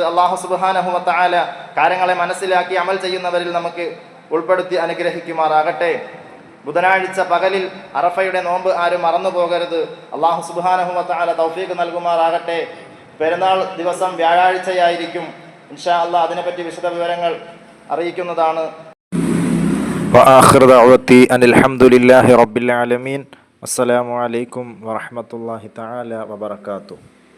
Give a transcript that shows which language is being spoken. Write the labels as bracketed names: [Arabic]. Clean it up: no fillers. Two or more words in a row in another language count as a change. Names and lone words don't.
[Arabic] الله سبحانه وتعالى [Malayalam] കാര്യങ്ങളെ മനസ്സിലാക്കി അമൽ ചെയ്യുന്നവരിൽ നമുക്ക് ഉൾപ്പെടുത്തി അനുഗ്രഹിക്കുമാറാകട്ടെ. ബുധനാഴ്ച പകലിൽ അറഫയുടെ നോമ്പ് ആരും മറന്നു പോകരുത്. [Arabic] الله سبحانه وتعالى [Malayalam] തൗഫീഖ് നൽകുമാറാകട്ടെ. പെരുന്നാൾ ദിവസം വ്യാഴാഴ്ചയായിരിക്കും. [Arabic] إن شاء الله [Malayalam] അതിനെപ്പറ്റി വിശദ വിവരങ്ങൾ അറിയിക്കുന്നതാണ്. [Arabic] وآخر دعوتي أن الحمد لله رب العالمين. السلام عليكم ورحمة الله تعالى وبركاته.